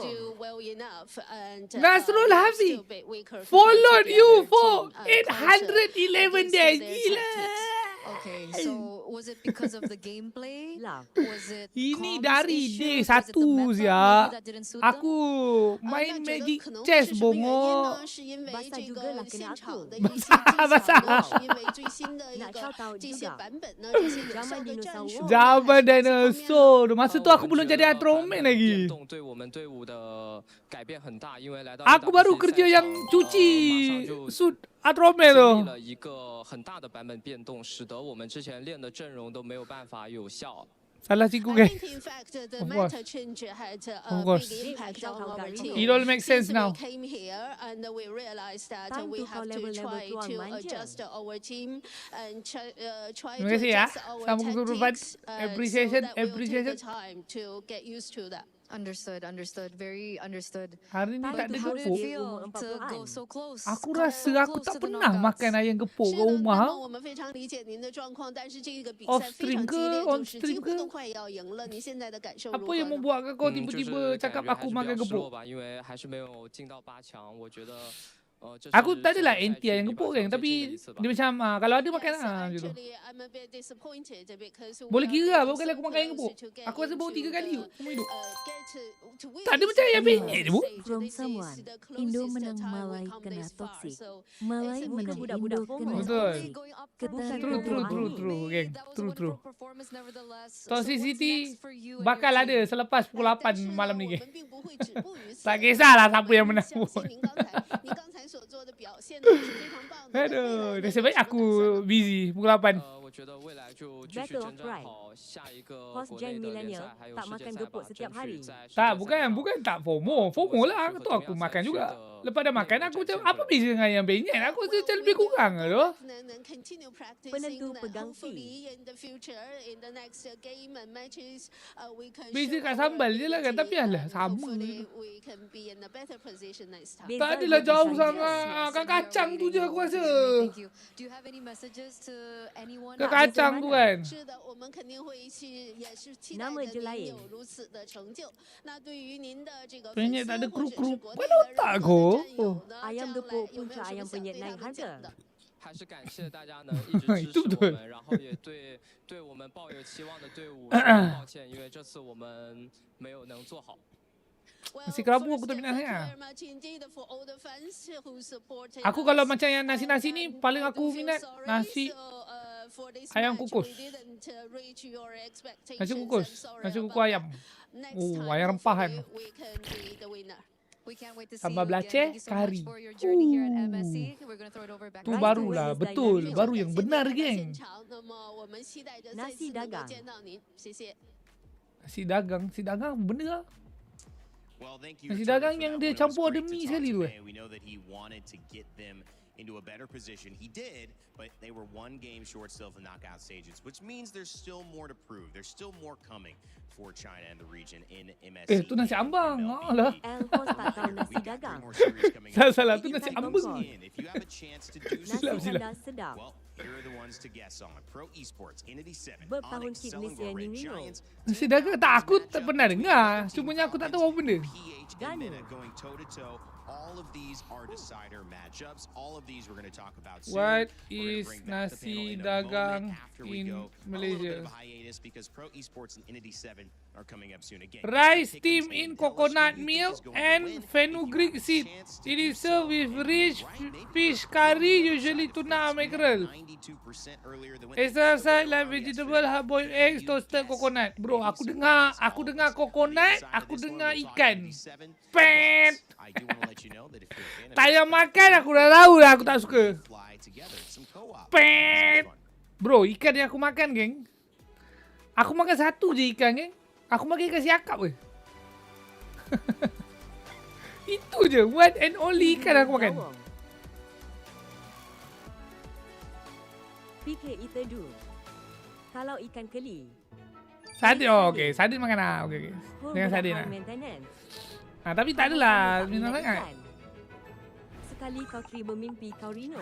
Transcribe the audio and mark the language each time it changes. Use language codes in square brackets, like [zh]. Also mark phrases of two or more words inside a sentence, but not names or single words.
[en] do well enough, and Nasrul we are Hafiz still a bit weaker compared to followed the you other for team, culture 811 against days. their [ms] Gila. [en] tactics. Okay, so was it because of the gameplay? [ms] Lah. [en] Was it [ms] Ini [en] comms [ms] dari [en] issues? [ms] day [en] Was it the 1 meta [ms] sia. [en] maybe that didn't suit them? [ms] Aku main [zh] 那觉得 [ms] Magic [zh] 可能 [ms] Chess [zh] 是什么原因 [ms] bongok. [zh] 呢？是因为 [ms] Basah [zh] 这 [ms] juga [zh] 个 [ms] lah kena [zh] 现 [ms] aku. [zh] 场的一些技巧 [ms] Basah. [zh] 呢，是因为最新的一 [ms] Nak [zh] 个 [en] shout out [zh] 这些 [ms] juga. [zh] 版本呢，这些有效 [ms] Zaman [zh] 的战 [ms] dinosaur [zh] 术 [ms] war. [zh] 呢， [ms] Zaman [zh] 还是在这方面呢 [ms] dinosaur. Masa tu aku [zh] 我 [ms] belum [zh] 觉 [ms] jadi [zh] 得 [ms] Atroman [zh] 版本 [ms] lagi. [zh] 变动对我们队伍的改变很大，因为来到 [ms] Aku baru [zh] EWC [ms] kerja [zh] 赛 [ms] yang [zh] 场 [ms] cuci [zh] 马上就 [ms] suit Atroman [zh] 经 [ms] tu. [zh] 历了一个很大的版本变动，使得我们之前练的阵容都没有办法有效。 [ms] Salah cikgu [en] I [ms] guys. [en] think in fact the Of course. meta change had Of a course. big impact on our team. It all makes sense Since now. we came here and we realized that Time we to have call to level try [ms] keluar [en] to [ms] manja. [en] adjust our team and try [ms] Terima [en] to [ms] kasih ya. [en] adjust our [ms] Sambung keseluruhan. [en] tactics. Appreciation, So that will take appreciation. the time to get used to that. Understood, understood, very understood. [ms] Hari ni [en] Time [ms] tak [en] to [ms] ada [en] How go did [ms] gepuk. [en] it feel [ms] Umur [en] to [ms] 40-an. [en] go so close? [ms] Aku [en] so [ms] rasa aku [en] close [ms] tak [en] to the [ms] pernah [en] knockouts? [ms] makan ayam gepuk [zh] 是 [ms] kat [zh] 的，那 [ms] rumah. [zh] 么我们非常理解您的状况，但是这个比 [ms] Off [zh] 赛非 [ms] stream [zh] 常激烈， [ms] ke? On [zh] 就是几 [ms] stream [zh] 乎 [ms] ke? [zh] 都快要赢了。你现在的感受如 [ms] Apa [zh] 何 [ms] yang [zh] 呢？ [ms] membuatkan kau [zh] 就 [ms] tiba-tiba [zh] 是 [ms] cakap [zh] 感觉 [ms] aku [zh] 还是 [ms] makan [zh] 比较失落 [ms] gepuk? [zh] 吧，因为还是没有进到8强。我觉得，这 [ms] Aku [zh] 是 [ms] tak adalah [zh] 这个赛 [ms] anti [zh] 季 [ms] ayam [zh] 离 [ms] gepuk [zh] 8 [ms] kan. [zh] 强最近的 [ms] Tapi [zh] 一次吧 [ms] dia macam kalau ada makan [en] Yes, [ms] lah macam tu. [en] actually, I'm a bit disappointed because we [ms] Boleh [en] are [ms] kira lah [en] getting [ms] berapa kali [en] so [ms] aku makan ayam [en] close [ms] gepuk. [en] to get [ms] Aku rasa baru 3 [en] into [ms] kali [en] the, [ms] seumur hidup. [en] get to win [ms] Tak ada macam ayam [en] this [ms] penyet je bu. [en] stage. From This is someone, the [ms] Indo [en] closest [ms] menang [en] time we [ms] Malai [en] come [ms] kena [en] this far. [ms] toxic. [en] So, [ms] Malai [en] it's [ms] menang budak-budak Indo FOMO. kena Betul. toxic. [en] Going up [ms] Ketat [en] from here. True, true, true, [ms] May, [en] true, geng. That was a True, true. wonderful performance nevertheless. So [ms] Toxic [en] what's [ms] City [en] next for you and your [ms] bakal ada [en] team? [ms] selepas pukul 8 [zh] 但是呢， [ms] malam [zh] 我 [ms] ni [zh] 们 [ms] geng. [zh] 并不会止步于此。 [ms] Tak kisahlah [zh] 我 [ms] siapa yang [zh] 们 [ms] menang [zh] 相 [ms] pun. [zh] 信你刚才所做的表现呢是非常棒的。 [ms] Aduh, nasib baik aku busy pukul 8. [zh] 我觉得未来就继续 [ms] Battle of [zh] 征战 [ms] Pride. [zh] 好下一个 [ms] Host [zh] 国 [ms] Gen [zh] 内的联 [ms] Millennial [zh] 赛，还有 [ms] tak [zh] 世界 [ms] makan [zh] 赛 [ms] gepuk [zh] 吧， [ms] setiap [zh] 争取 [ms] hari. [zh] 在世 [ms] Tak, [zh] 界赛 [ms] bukan [zh] 上 [ms] bukan tak FOMO. FOMO lah aku tahu aku makan juga. Lepas dah makan aku macam apa beza dengan ayam penyet? Aku rasa macam lebih kurang lah tu. Penentu pegang Beza kat sambal je lah kan. Tapi alah sama. Beza Tak adalah dia jauh pasal sangat. dia. Kan kacang tu je aku rasa. [en] Thank you. Do you have any messages to anyone? [ms] Kan kacang tu kan. [zh] 是的，我们肯定会也是期待 [ms] Nama [zh] 着 [ms] je [zh] 您 [ms] lain. [zh] 有如此的成就。那对于您的这个 [ms] Penyet [zh] 粉 [ms] tak ada [zh] 丝或者是 [ms] kruk-kruk. [zh] 国 [ms] Kau [zh] 内的 [ms] otak [zh] 任何 [ms] kau. [zh] 的战友呢， [ms] Ayam [zh] 将 [ms] gepuk [zh] 来有没 [ms] puncak [zh] 有什 [ms] ayam [zh] 么想 [ms] penyet [zh] 对他 [ms] naik [zh] 们讲 [ms] harga. [zh] 的？还是感谢大家呢一直支持对不对我们，然后也对我们抱有期望的队伍说抱歉，因为这次我们没有能做好。 [ms] Nasi kerabu aku tak minat sangat. Aku kalau macam yang nasi-nasi ni paling aku minat nasi ayam kukus. Nasi kukus ayam. Ayam rempah kan. Tambah belacan, kari. Tu barulah, betul. Baru yang benar, geng. Nasi dagang. Nasi dagang bener lah. Nasi dagang yang dia campur ada mi sekali tu. [en] Into a better position. He did, but they were one game short still of the knockout stages, which means there's still more to prove. There's still more coming for China and the region in MSC. [ms] Tu nasi ambang. Alah. Elpos tak tahu nasi dagang. Salah, tu nasi ambang. [en] If you have a chance to do [ms] Silap. [en] well, here are the ones to guess on. Pro Esports, Inity 7, [ms] Bertahun [en] Onyx, [ms] fitness [en] Selangor [ms] yang [en] Red [ms] ini. [en] Giants, [ms] Nasi dagang tak, aku tak pernah dengar. Cumanya aku tak tahu apa benda. [en] PH and Mina going toe to toe. All of these are decider matchups. All of these we're going to talk about soon. What We're gonna is bring back the panel nasi in a dagang moment after we in go on a little bit Malaysia? of a hiatus because Pro Esports and Inity 7 are coming up soon again. Rice steamed in coconut milk and fenugreek seed. It is served with rich fish curry, usually tuna or mackerel. 92% earlier than Extra side like vegetable, hard-boiled eggs, toasted coconut. [ms] Bro, aku dengar coconut, aku dengar ikan. Pet. [en] I do want to let you know that if you're a fan of [ms] Tak payah makan, aku dah tahu lah aku tak suka. [en] fly together, some co-op. [ms] Pet. Bro, ikan yang aku makan, geng. Aku makan satu je ikan, geng. Aku makan ikan siakap ke. Itu je, [en] one and only [ms] ikan aku makan. Fikir itu kalau ikan keli. Sardin, okey. Sardin makan lah. Okey. Dengan sardin lah. Tapi tak adalah minat sangat. Sekali kau terima mimpi kau Rino.